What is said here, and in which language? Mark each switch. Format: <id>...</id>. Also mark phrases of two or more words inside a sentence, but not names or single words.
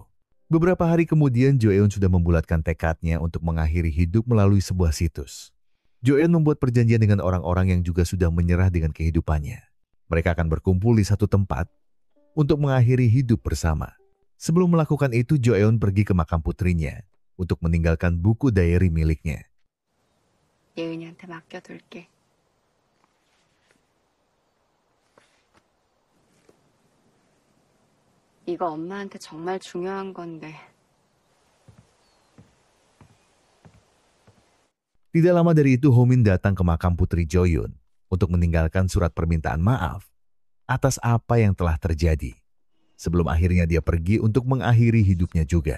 <id>Beberapa hari kemudian Jo Eun sudah membulatkan tekadnya untuk mengakhiri hidup melalui sebuah situs. Jo Eun membuat perjanjian dengan orang-orang yang juga sudah menyerah dengan kehidupannya. Mereka akan berkumpul di satu tempat untuk mengakhiri hidup bersama. Sebelum melakukan itu, Jo Eun pergi ke makam putrinya untuk meninggalkan buku diary miliknya.</id> <ko>예은이한테 맡겨둘게. 이거 엄마한테 정말 중요한 건데.</ko> <id>Tidak lama dari itu, Ho Min datang ke makam putri Jo Eun untuk meninggalkan surat permintaan maaf atas apa yang telah terjadi. Sebelum akhirnya dia pergi untuk mengakhiri hidupnya juga.</id>